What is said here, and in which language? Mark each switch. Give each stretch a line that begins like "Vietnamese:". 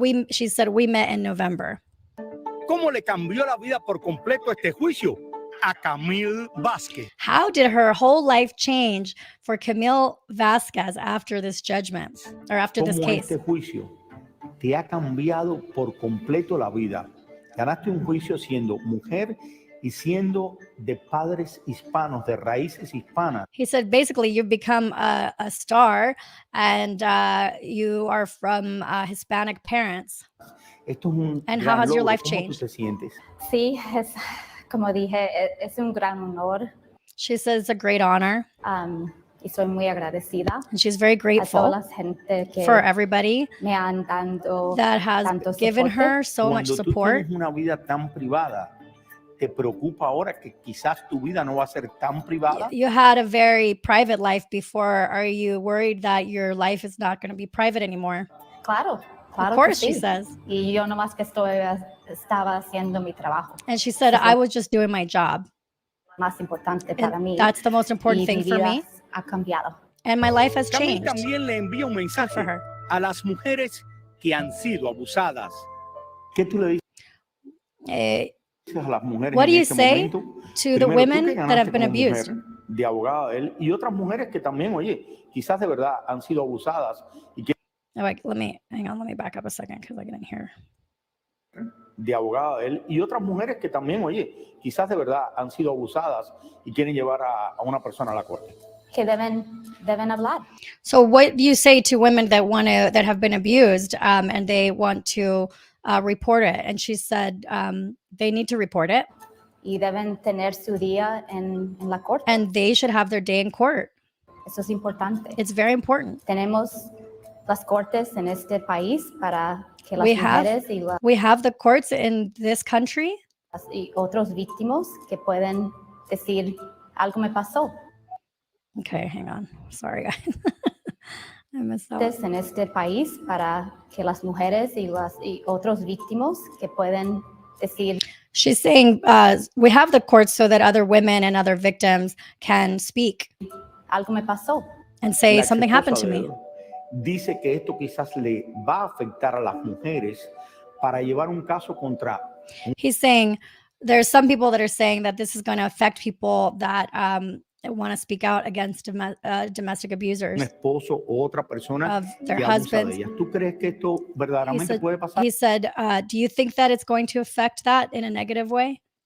English: She said we met in November.
Spanish: ¿Cómo le cambió la vida por completo este juicio a Camille Vasquez?
English: How did her whole life change for Camille Vasquez after this judgment or after this case?
Spanish: Este juicio te ha cambiado por completo la vida. Ganaste un juicio siendo mujer y siendo de padres hispanos, de raíces hispanas.
English: He said, basically, you've become a star and you are from Hispanic parents.
Spanish: Esto es un
English: And how has your life changed?
Spanish: ¿Cómo tú te sientes? Sí, como dije, es un gran honor.
English: She says it's a great honor.
Spanish: Y soy muy agradecida.
English: And she's very grateful for everybody that has given her so much support.
Spanish: Cuando tú tienes una vida tan privada, ¿te preocupa ahora que quizás tu vida no va a ser tan privada?
English: You had a very private life before. Are you worried that your life is not going to be private anymore?
Spanish: Claro.
English: Of course, she says.
Spanish: Y yo nomás que estaba haciendo mi trabajo.
English: And she said, I was just doing my job.
Spanish: Más importante para mí.
English: That's the most important thing for me.
Spanish: Ha cambiado.
English: And my life has changed.
Spanish: También le envía un mensaje a las mujeres que han sido abusadas. ¿Qué tú le dices a las mujeres?
English: What do you say to the women that have been abused?
Spanish: De abogada de él y otras mujeres que también, oye, quizás de verdad han sido abusadas y que
English: let me back up a second because I didn't hear.
Spanish: De abogada de él y otras mujeres que también, oye, quizás de verdad han sido abusadas y quieren llevar a una persona a la corte. Que deben hablar.
English: So what do you say to women that have been abused and they want to report it? And she said they need to report it.
Spanish: Y deben tener su día en la corte.
English: And they should have their day in court.
Spanish: Eso es importante.
English: It's very important.
Spanish: Tenemos las cortes en este país para que las mujeres
English: we have the courts in this country.
Spanish: Y otros víctimas que pueden decir algo me pasó.
English: Okay, hang on. Sorry, guys. I missed that.
Spanish: En este país para que las mujeres y otros víctimas que pueden decir.
English: She's saying we have the courts so that other women and other victims can speak.
Spanish: Algo me pasó.
English: And say something happened to me.
Spanish: Dice que esto quizás le va a afectar a las mujeres para llevar un caso contra.
English: He's saying there's some people that are saying that this is going to affect people that want to speak out against domestic abusers.
Spanish: Un esposo o otra persona
English: of their husbands.
Spanish: ¿Tú crees que esto verdaderamente puede pasar?
English: He said, do you think that it's going to affect that in a negative way?